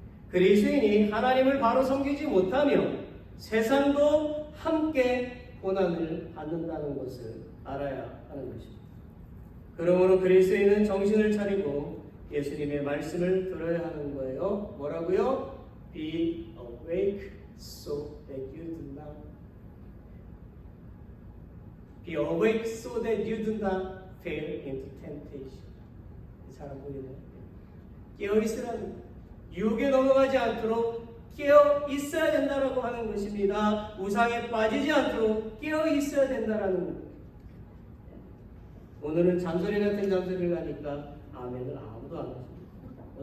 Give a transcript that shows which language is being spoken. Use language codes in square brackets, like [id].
[ko] 그리스도인이 하나님을 바로 섬기지 못하면 세상도 함께 고난을 받는다는 것을 알아야 하는 것입니다. 그러므로 그리스도인은 정신을 차리고 예수님의 말씀을 들어야 하는 거예요. 뭐라고요? [en] Be awake so that you do not Be awake so that you do not fall into temptation. [ko] 잘 보이네요. 깨어 있으라는 유혹에 넘어가지 않도록 깨어 있어야 된다라고 하는 것입니다. 우상에 빠지지 않도록 깨어 있어야 된다라는 것. 오늘은 잔소리 같은 잔소리를 하니까 아멘을 아무도 안 하십니다.